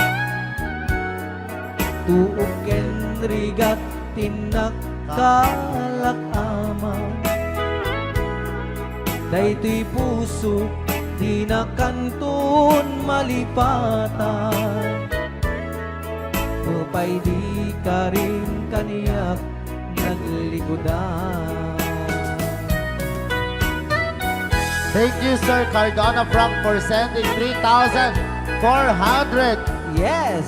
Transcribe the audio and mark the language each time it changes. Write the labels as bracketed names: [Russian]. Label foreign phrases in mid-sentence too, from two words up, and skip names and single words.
[Iloko] Tuog ken rigat tinak kalakama. Daytoy puso di na kanton malipatan. Upay di ka rin kaniyak naglikodan. [English] Thank you, Sir Cardona Frank, for sending 3,400 Yes!